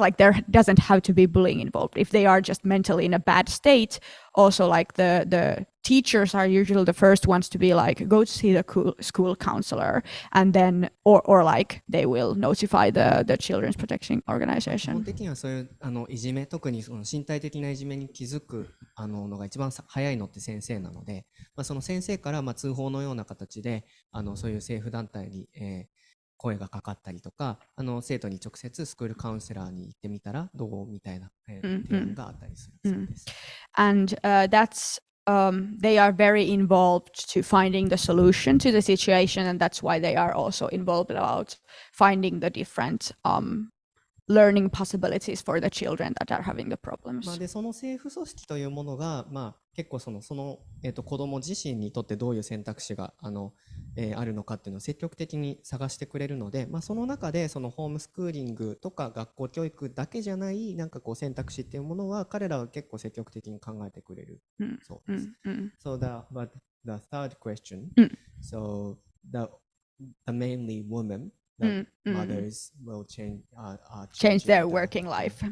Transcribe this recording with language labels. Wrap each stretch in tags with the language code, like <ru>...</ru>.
<en>Like there doesn't have to be bullying involved. If they are just mentally in a bad state, also like the teachers are usually the first ones to be like, go to see the school counselor, and then or like they will notify the Children's Protection Organization.</en> <ja>基本的にはそういういじめ、特にその身体的ないじめに気づくのが一番早いのって先生なので、その先生から通報のような形でそういう政府団体に、声がかかったりとか、生徒に直接スクールカウンセラーに行ってみたらどうみたいな提案があったりするそうです。</ja> <en>And that's they are very involved to finding the solution to the situation, and that's why they are also involved about finding the different learning possibilities for the children that are having the problems.</en> <ja>でその政府組織というものが、結構その子ども自身にとってどういう選択肢があるのかっていうのを積極的に探してくれるので、その中でそのホームスクーリングとか学校教育だけじゃないなんかこう選択肢っていうものは彼らは結構積極的に考えてくれるそうです。</ja> <en>So but the third question, so the mainly women, the mothers will change their working life.</en>